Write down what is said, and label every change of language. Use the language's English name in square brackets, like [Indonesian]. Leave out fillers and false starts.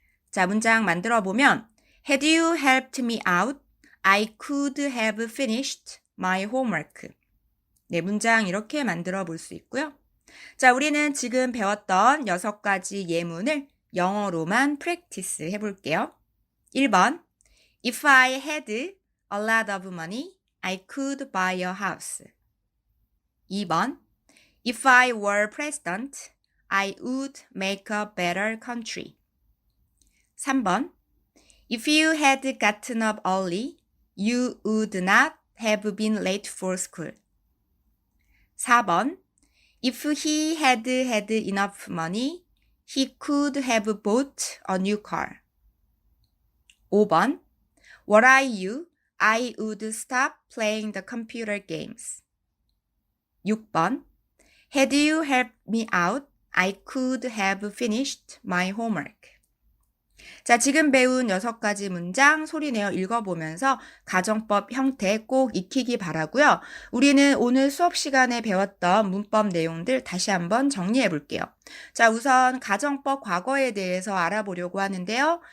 [Korean] 자, 문장 만들어 보면 [English] Had you helped me out, I could have finished my homework. [Korean] 네, 문장 이렇게 만들어 볼 수 있고요. 자, 우리는 지금 배웠던 6가지 예문을 영어로만 프랙티스 해볼게요. [English] 1번, If I had a lot of money, I could buy a house. 2번, If I were president, I would make a better country. 3번, If you had gotten up early, you would not have been late for school. 4번, If he had enough money, he could have bought a new car. 5번, Were I you, I would stop playing the computer games. 6번, Had you helped me out, I could have finished my homework. [Korean] 자, 지금 배운 6가지 문장 소리내어 읽어보면서 가정법 형태 꼭 익히기 바라고요. 우리는 오늘 수업 시간에 배웠던 문법 내용들 다시 한번 정리해 볼게요. 자, 우선 가정법 과거에 대해서 알아보려고 하는데요.